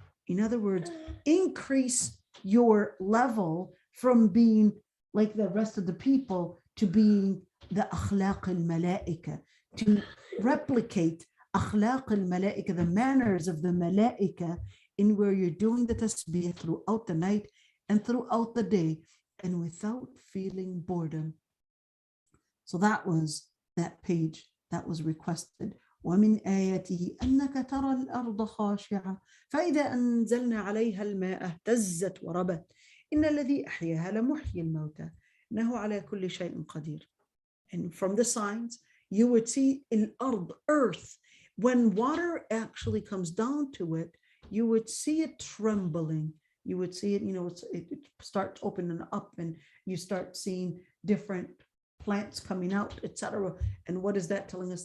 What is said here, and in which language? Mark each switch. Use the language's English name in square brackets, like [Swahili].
[English] In other words, increase your level from being like the rest of the people to being the akhlaq al-malaika, to replicate akhlaq al-malaika, the manners of the malaika, in where you're doing the tasbih throughout the night and throughout the day and without feeling boredom. So that was that page that was requested. [Arabic] ومن آياته أنك ترى الأرض خاشعة فإذا أنزلنا عليها الماء اهتزت وربت إن الذي أحياها لمحيي الموتى إنه على كل شيء قدير. [English] And from the signs, you would see الأرض, earth, when water actually comes down to it, you would see it trembling. You would see it, it starts opening up, and you start seeing different plants coming out, etc. And what is that telling us?